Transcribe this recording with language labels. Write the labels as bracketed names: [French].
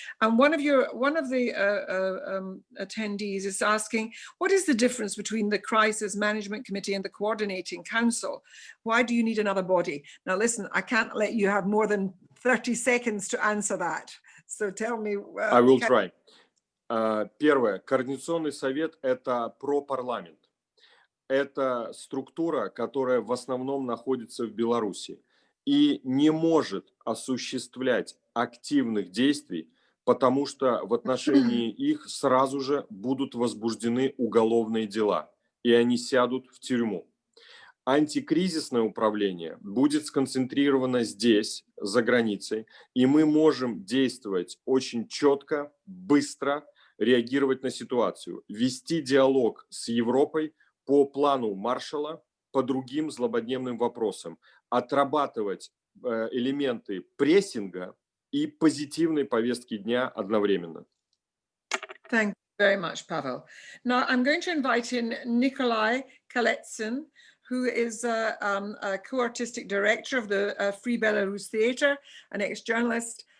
[English] And one of the attendees is asking, what is the difference between the Crisis Management Committee and the Coordinating Council? Why do you need another body? Now listen, I can't let you have more than 30 seconds to answer that. So tell me. I will try. [Russian] Первое. Координационный совет – это про парламент. это структура, которая в основном находится в Беларуси и не может осуществлять активных действий, потому что в отношении их сразу же будут возбуждены уголовные дела, и они сядут в тюрьму. Антикризисное управление будет сконцентрировано здесь, за границей, и мы можем действовать очень четко, быстро, реагировать на ситуацию, вести диалог с Европой по плану Маршалла, по другим злободневным вопросам, отрабатывать элементы прессинга и позитивной повестки дня одновременно. [English] Thank you very much, Pavel. Now I'm going to invite in Nikolai Kaletsyn, who is a co-artistic director of the Free Belarus Theatre, an ex-journalist.